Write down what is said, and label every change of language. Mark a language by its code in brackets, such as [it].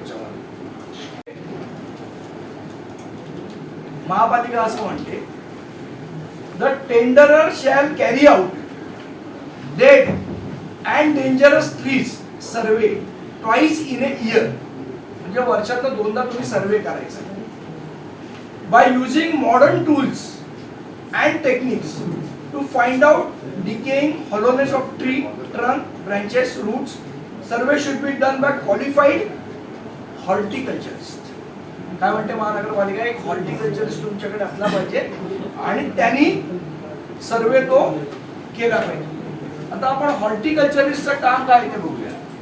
[mr] त्याच्यामध्ये महापालिका असं म्हणते, [en] The tenderer shall carry out dead and dangerous trees survey twice in a year. [mr] म्हणजे वर्षातनं 2दा तुम्ही सर्वे करायचा [en] By using modern tools and techniques to find out decaying hollowness of tree, trunk, branches, roots. Survey should be done by qualified horticulturist. [mr] काय म्हणते महानगरपालिका, एक horticulturist तुमच्याकडे असला पाहिजे आणि त्यांनी सर्वे तो केला पाहिजे. आता आपण हॉर्टिकल्चरिस्टचं काम काय ते बघूया.